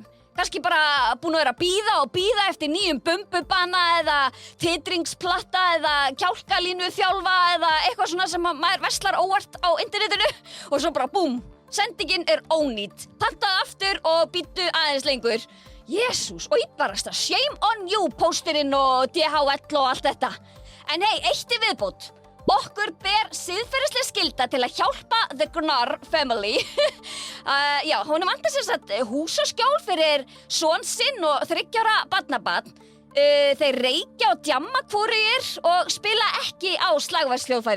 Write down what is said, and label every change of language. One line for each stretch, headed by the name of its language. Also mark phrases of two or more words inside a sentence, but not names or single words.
Icelandic: Kannski bara búin að vera að bíða eftir nýjum bumbubana eða titringsplatta eða kjálkalínu þjálfa eða eitthvað svona sem maður verslar óvart á internetinu og svo bara búm, sendingin ónýt. Pantaðu aftur og býttu aðeins lengur. Jesús, og íbarasta,
English: shame on you,
Icelandic: pósturinn og DHL og allt þetta. En hei, eitt í viðbót. Okkur ber siðferðisleg skylda til að hjálpa The Gnarr family. Honum vantar hús og skjól fyrir son sinn og 3 ára barnabarn. Þeir reykja og djamma hvorugir og spila ekki á slagverðshljóðfæri.